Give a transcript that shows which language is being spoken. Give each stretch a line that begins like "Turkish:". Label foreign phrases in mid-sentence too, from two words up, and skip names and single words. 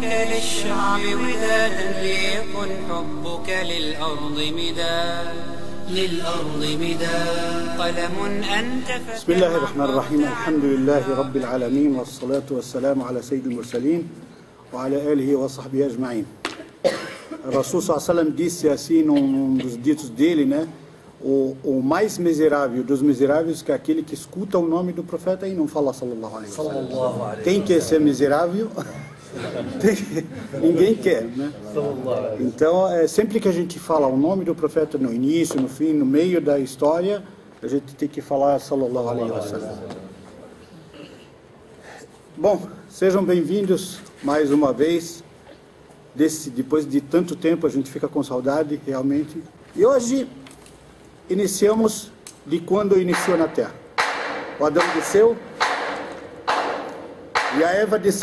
Arabic: للشعب ودادا ليكن حبك للأرض مداد قلم أنت بسم الله الرحمن الرحيم. الحمد لله رب العالمين والصلاة والسلام على سيد المرسلين وعلى آله وصحبه أجمعين. رسول سلم
Portuguese: disse assim num dos ditos dele, né? O mais miserável dos miseráveis que é aquele que escuta o nome do profeta e não fala
Arabic: صلى الله عليه وسلم.
Portuguese: Quem quer ser miserável? Ninguém quer, né? Então, sempre que a gente fala o nome do profeta no início, no fim, no meio da história, a gente tem que falar
Arabic: صلى الله عليه وسلم.
Portuguese: Bom, sejam bem-vindos mais uma vez. Depois de tanto tempo a gente fica com saudade, realmente. E hoje iniciamos de quando iniciou na Terra. O Adão desceu e a Eva desceu.